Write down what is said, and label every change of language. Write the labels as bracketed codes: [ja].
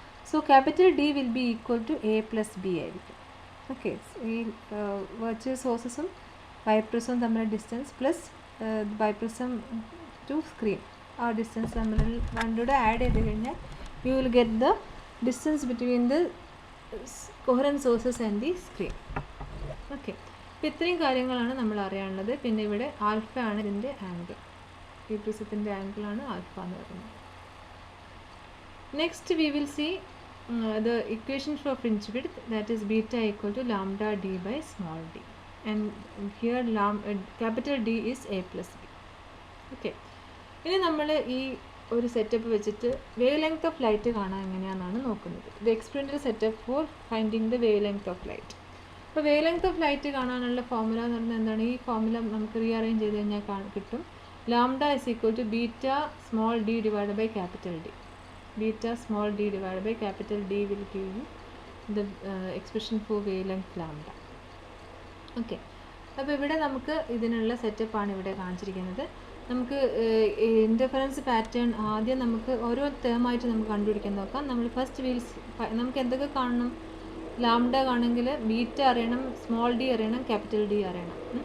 [en] so capital D will be equal to A plus B [ml] ആയിരിക്കും. Okay, ഈ virtual സോഴ്സസും ബൈപ്രിസവും തമ്മിലുള്ള distance plus ബൈപ്രിസം to screen, ആ distance തമ്മിൽ രണ്ടുകൂടെ add ചെയ്ത് കഴിഞ്ഞാൽ [en] You will get the distance between the coherent sources and the screen. [ml] Okay, അപ്പോൾ ഇത്രയും കാര്യങ്ങളാണ് നമ്മൾ അറിയാനുള്ളത്. പിന്നെ ഇവിടെ ആൽഫ ആണ് ഇതിൻ്റെ ആംഗിൾ, ഈ പ്രിസത്തിൻ്റെ ആംഗിളാണ് ആൽഫ എന്ന് പറയുന്നത്. [en] Next we will see the equation for fringe width, that is beta equal to lambda d by small d, and here capital D is A plus B. [ml] Okay, ഇനി നമ്മൾ ഈ ഒരു setup വെച്ചിട്ട് wave length of light കാണാൻ എങ്ങനെയാണെന്നാണ് നോക്കുന്നത്. [en] The experimental setup for finding the wavelength of light. [ml] അപ്പോൾ wave length of light കാണാനുള്ള formula എന്ന് പറയുന്നത് എന്താണ്? ഈ ഫോർമുല നമുക്ക് റീഅറേഞ്ച് ചെയ്ത് കഴിഞ്ഞാൽ കിട്ടും. [en] Lambda is equal to beta small d divide by capital D. Beta small d divided by capital D will give you the expression for wavelength lambda. [ml] Okay, അപ്പോൾ ഇവിടെ നമുക്ക് ഇതിനുള്ള സെറ്റപ്പാണ് ഇവിടെ കാണിച്ചിരിക്കുന്നത്. നമുക്ക് ഇൻ്റർഫറൻസ് പാറ്റേൺ ആദ്യം നമുക്ക് ഓരോ ടേമായിട്ട് നമുക്ക് കണ്ടുപിടിക്കാൻ നോക്കാം. നമ്മൾ ഫസ്റ്റ് നമുക്ക് എന്തൊക്കെ കാണണം? ലാംഡ കാണുമെങ്കിൽ ബീറ്റ അറിയണം, സ്മോൾ ഡി അറിയണം, ക്യാപിറ്റൽ ഡി അറിയണം.